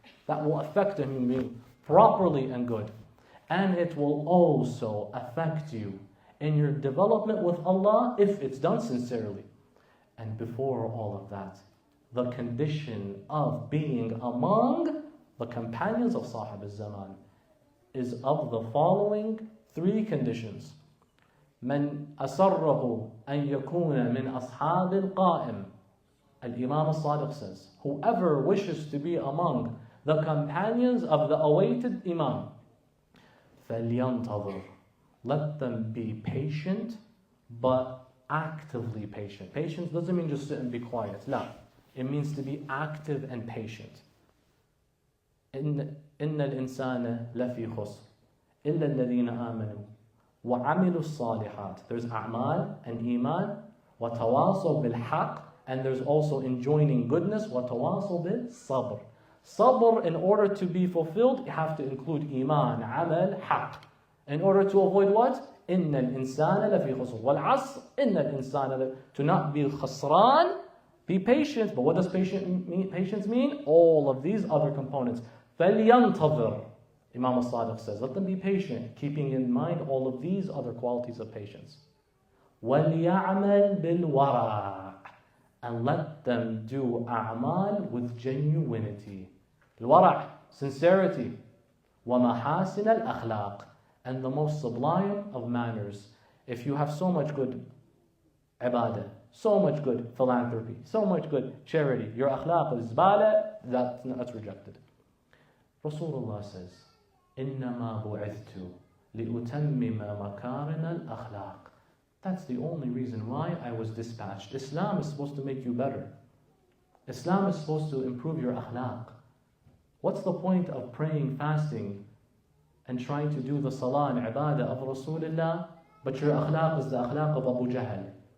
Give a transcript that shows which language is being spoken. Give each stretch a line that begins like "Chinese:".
English: That will affect a human being properly and good. And it will also affect you in your development with Allah if it's done sincerely. And before all of that, the condition of being among the companions of Sahib al-Zaman is of the following three conditions.
Arabic: من أسره أن يكون من أصحاب القائم.
English: Al-Imam al-Sadiq says, whoever wishes to be among the companions of the awaited Imam, فَلْيَنْتَظِرْ, let them be patient, but actively patient. Patience doesn't mean just sit and be quiet. No, it means to be active and patient.
Arabic: إِنَّ الْإِنسَانَ لَفِي خُسْرٍ إِلَّا الَّذِينَ آمَنُوا وَعَمِلُوا الصَّالِحَاتِ.
English: There's a'mal and iman,
Arabic: وَتَوَاصَوْا بِالْحَقِّ,
English: and there's also enjoining goodness,
Arabic: وَتَوَاصَوْا بِالصَّبْرِ.
English: Sabr, in order to be fulfilled, you have to include iman, amal, haqq. In order to avoid what?
Arabic: إِنَّ الْإِنسَانَ لَفِي خُسْرٍ وَالْعَصْرِ إِنَّ الْإِنسَانَ
English: to not be khasran, be patient. But what does patience mean? All of these other components. فَلْيَنْتَظِرْ, Imam al-Sadiq says, let them be patient, keeping in mind all of these other qualities of patience.
Arabic: وَلْيَعْمَلْ بِالْوَرَعِ.
English: And let them do a'mal with genuinity. الورع, sincerity.
Arabic: وَمَحَاسِنَ الْأَخْلَاقِ.
English: And the most sublime of manners. If you have so much good ibadah, so much good philanthropy, so much good charity, your akhlaq is zbala, that's rejected. Rasulullah says,
Arabic: إِنَّمَا بُعِثْتُ لِأُتَمِّمَ مَكَارِنَ الْأَخْلَاقِ.
English: That's the only reason why I was dispatched. Islam is supposed to make you better. Islam is supposed to improve your akhlaq. What's the point of praying, fasting, and trying to do the salah and ibadah of Rasulullah, but your akhlaq is the akhlaq of Abu Jahl?